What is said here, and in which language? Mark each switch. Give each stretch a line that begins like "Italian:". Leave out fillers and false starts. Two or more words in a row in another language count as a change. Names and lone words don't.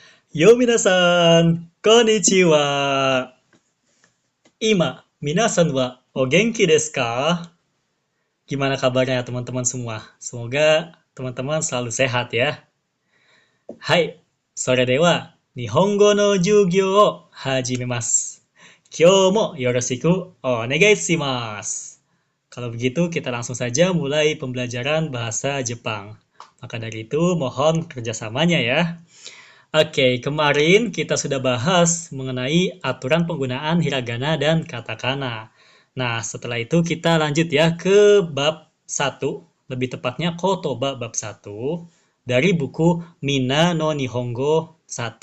Japanese: よ皆さん、こんにちは。皆さんはお元気ですか?
Indonesian: Gimana kabarnya teman-teman semua? Semoga teman-teman selalu sehat ya.
Japanese: はい、それでは. 日本語の授業を始めます. 今日もよろしくお願いします.
Indonesian: Kalau begitu kita langsung saja mulai pembelajaran bahasa Jepang. Maka dari itu mohon kerjasamanya ya. Oke, kemarin kita sudah bahas mengenai aturan penggunaan hiragana dan katakana. Nah, setelah itu kita lanjut ya ke bab satu, lebih tepatnya kotoba bab satu dari buku Mina no Nihongo 1.